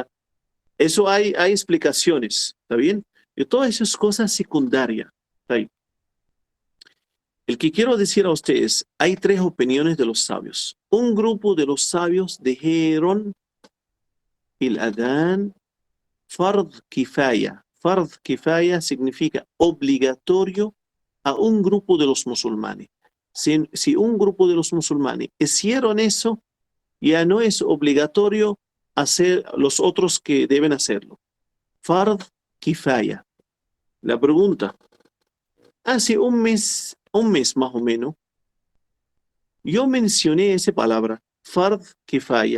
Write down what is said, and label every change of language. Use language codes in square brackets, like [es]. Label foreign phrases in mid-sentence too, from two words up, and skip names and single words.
[es] Eso hay explicaciones, ¿está bien? Y todas esas cosas secundarias. ¿Está ahí? El que quiero decir a ustedes, hay 3 opiniones de los sabios. Un grupo de los sabios dijeron el adán [ar] فرض كفاية. فرض كفاية [es] significa obligatorio a un grupo de los musulmanes. Si un grupo de los musulmanes hicieron eso, ya no es obligatorio hacer los otros que deben hacerlo. [ar] فرض كفاية. [es] La pregunta, hace un mes más o menos, yo mencioné esa palabra, [ar] فرض كفاية.